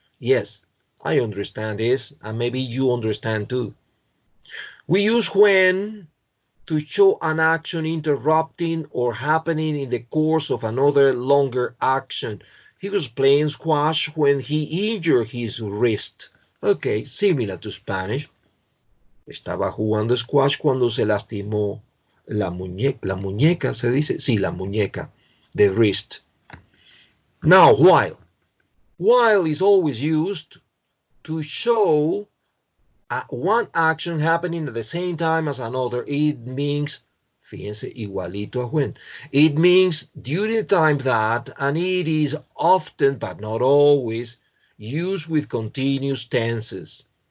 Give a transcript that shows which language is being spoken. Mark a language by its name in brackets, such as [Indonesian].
[English] Yes, I understand this, and maybe you understand too. We use when to show an action interrupting or happening in the course of another longer action. He was playing squash when he injured his wrist. Okay, similar to Spanish. [Spanish] Estaba jugando squash cuando se lastimó la muñeca, se dice, sí, la muñeca, [English] the wrist. Now, while. While is always used to show one action happening at the same time as another. It means, [Spanish] fíjense, igualito a [English] when. It means during the time that, and it is often, but not always, used with continuous tenses.